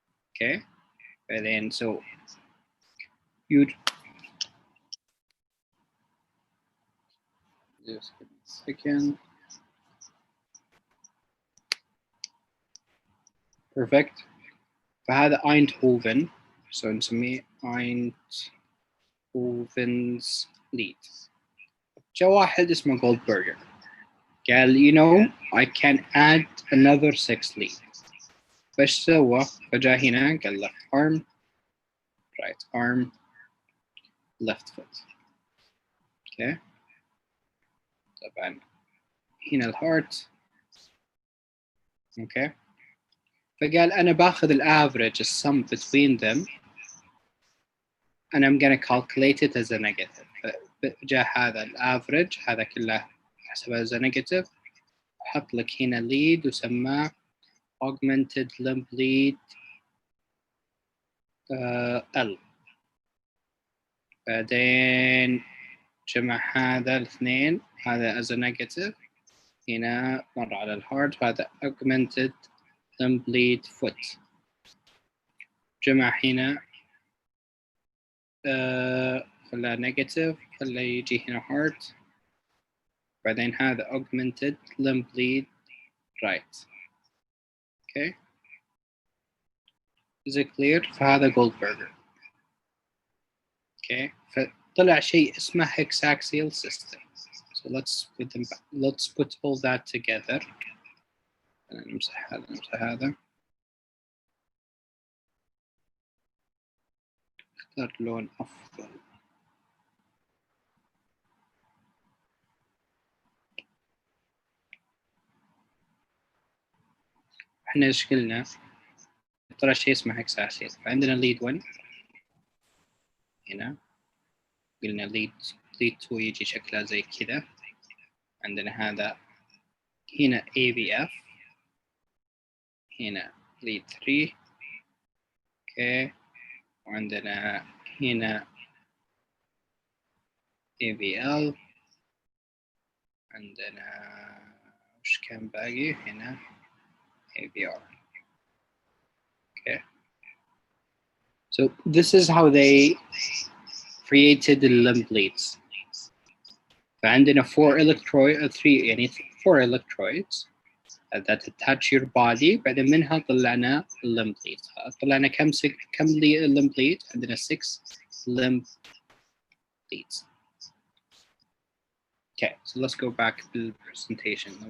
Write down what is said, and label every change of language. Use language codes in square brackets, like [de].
[en] Okay. And then so you just give me a second. perfect. [ar] فهذا [en] Eindhoven. So [ar] نسميه [en] Eindhoven's lead. [ar] جاء واحد اسمه Goldberger. قال [en] you know I can add another 6 lead. [ar] فايش سوى؟ فجاء هنا قال [en] left arm, right arm, left foot. Okay. [ar] طبعا هنا الهارت. Okay. فقال أنا باخذ الأفريج السم [en] between them and I'm gonna calculate it as a negative. [ar] فجاء هذا الأفريج هذا كله حسبه [en] as a negative. [ar] حط لك هنا [en] lead وسماه augmented limb lead L. [ar] بعدين جمع هذا الاثنين هذا [en] as a negative. [ar] هنا مر على الهارت وهذا [en] augmented limb lead foot. [ar] جمع هنا خلاه negative خلاه يجي هنا heart. بعدين هذا [en] augmented limb lead right. Okay. Is it clear؟ [ar] فهذا [en] Goldberger. Okay. [ar] فطلع شيء اسمه hexaxial system. [en] So let's put them back. Let's put all that together. [ar] نمسح هذا نمسح هذا. اختار لون أفضل. احنا ايش قلنا؟ طلع شيء اسمه hexaxial. فعندنا lead 1 هنا. قلنا lead 2 يجي شكلها زي كذا. عندنا هذا هنا AVF. هنا lead 3. اوكي. وعندنا هنا AVL. عندنا وش كان باقي هنا AVR. [en] Okay. So this is how they created the limb leads. [ar] فعندنا [en] 4 electroids that attach your body. [ar] بعدين منها طلعنا limb leads. طلعنا كم limb lead؟ عندنا 6 limb leads. [en] Okay, so let's go back to the presentation.